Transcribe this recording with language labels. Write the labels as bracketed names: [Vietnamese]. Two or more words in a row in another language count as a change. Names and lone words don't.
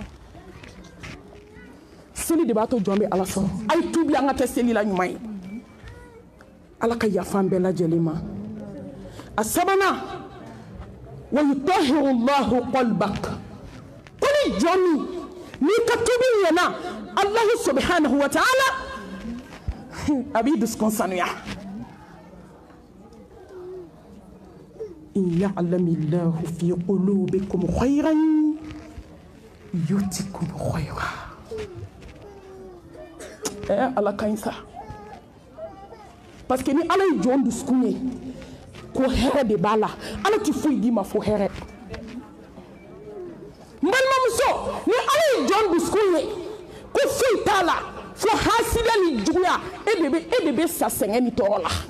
[Bambara] seli de b'a to jɔn bɛ ala sɔrɔ a ye tuubi an ka kɛ seli la ɲuman ye ala ka yafa an bɛɛ lajɛlen ma a sabanan [Arabic] ويطهر الله قلبك [Bambara] ko ni jɔn min n'i ka tuubi ɲɛna [Arabic] الله سبحانه وتعالى [Bambara] a b'i dusukun sanuya [Arabic] إن يعلم الله في قلوبكم خيرا يؤتكم خيرا [Bambara] ala ka ɲi sa [French] parce que [Bambara] ni ala ye jɔn dusukun ye ko hɛrɛ de b'a la ala ti foyi d'i ma fo hɛrɛ n balimamuso ni ala ye jɔn dusukun ye ko foyi t'a la fo hasida ni juguya e de bɛ sa sɛgɛn ni tɔɔrɔ la